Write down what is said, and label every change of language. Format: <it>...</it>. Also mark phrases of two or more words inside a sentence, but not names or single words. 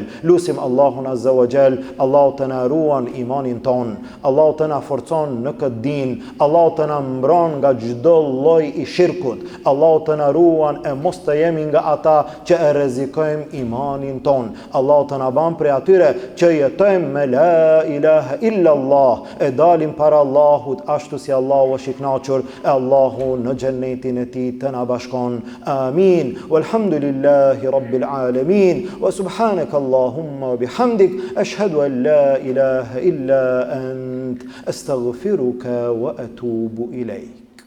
<sq>Lusim Allahun</sq> <ar>عز وجل,</ar> <sq>Allahu të na ruan imanin ton, Allahu të na forcon në këtë din, Allahu të na mbron nga çdo lloj i shirkut, Allahu të na ruan e mos të jemi nga ata që e rrezikojmë imanin ton. Allahu të na ban prej atyre që jetojmë me</sq> <ar>لا إله إلا الله,</ar> <sq>e dalim para Allahut ashtu si Allahu është i kënaqur, e Allahu në xhennetin e tij të na bashkon. Amin.</sq> <ar>والحمد لله رب العالمين. وسبحانك اللهم بحمدك أشهد أن لا إله إلا أنت أستغفرك وأتوب إليك.</ar>